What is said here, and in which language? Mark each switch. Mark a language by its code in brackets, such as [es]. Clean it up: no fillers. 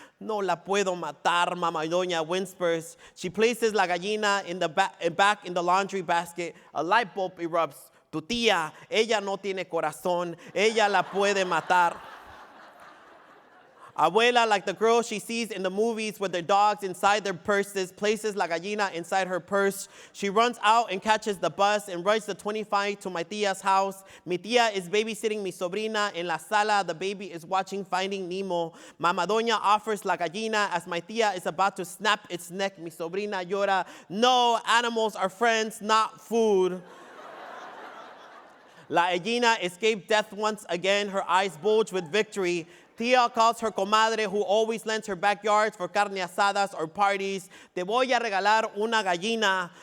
[es] No la puedo matar, Mama Doña [en] whispers. She places [es] la gallina [en] in the back in the laundry basket. A light bulb erupts. [es] Tu tía, ella no tiene corazón, ella la puede matar. [en] Abuela, like the girl she sees in the movies with their dogs inside their purses, places [es] la gallina [en] inside her purse. She runs out and catches the bus and rides the 25 to my tía's house. [es] Mi tía [en] is babysitting [es] mi sobrina. En la sala, [en] the baby is watching Finding Nemo. Mama Doña offers [es] la gallina [en] as my tía is about to snap its neck. [es] Mi sobrina llora. [en] No, animals are friends, not food. [es] La gallina [en] escaped death once again. Her eyes bulge with victory. Tia calls her comadre, who always lends her backyards for carne asadas or parties. [es] Te voy a regalar una gallina.